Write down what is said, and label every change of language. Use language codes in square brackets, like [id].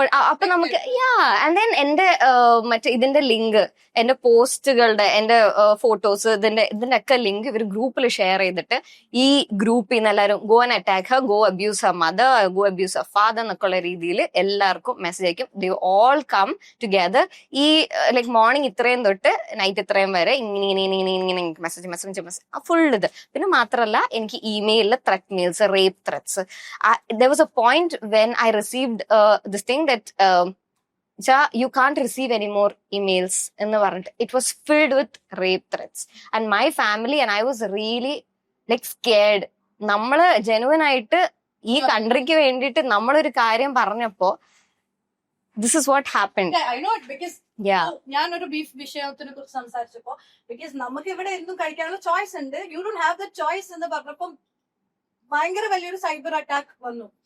[ml] അപ്പൊ നമുക്ക് and then എന്റെ മറ്റേ ഇതിന്റെ ലിങ്ക്, എന്റെ പോസ്റ്റുകളുടെ, എന്റെ ഫോട്ടോസ്, ഇതിന്റെ ഒക്കെ ലിങ്ക് ഇവർ ഗ്രൂപ്പിൽ ഷെയർ ചെയ്തിട്ട് ഈ ഗ്രൂപ്പിൽ നിന്ന് എല്ലാവരും [en] go and attack her, go abuse her mother, go abuse her father [ml] എന്നൊക്കെയുള്ള രീതിയിൽ എല്ലാവർക്കും മെസ്സേജ് അയക്കും. [en] They all come together. [ml] ഈ ലൈക്ക് മോർണിംഗ് ഇത്രയും തൊട്ട് നൈറ്റ് ഇത്രയും വരെ ഇങ്ങനെ മെസ്സേജ് ഫുൾ ഇത്. പിന്നെ മാത്രമല്ല എനിക്ക് ഇമെയിലിൽ threat males, rape threats. [en] there was a point when I received this thing that you can't receive any more emails [ml] എന്ന് പറഞ്ഞിട്ട് [en] it was filled with rape threats and my family and I was really like scared. [ml] നമ്മള് genuine ആയിട്ട് ഈ കൺട്രിക്ക് വേണ്ടിയിട്ട് നമ്മളൊരു കാര്യം പറഞ്ഞപ്പോ [en] this is what happened. Yeah, I know it because [ml] ഞാനൊരു ബീഫ് വിഷയത്തിനെ കുറിച്ച് സംസാരിച്ചപ്പോ ബിക്കോസ് നമുക്ക് ഇവിടെ എന്തും കഴിക്കാനുള്ള ചോയ്സ് ഉണ്ട്, [en] you don't have the choice [ml] എന്ന് പറഞ്ഞപ്പം ഭയങ്കര വലിയൊരു സൈബർ അറ്റാക്ക് വന്നു.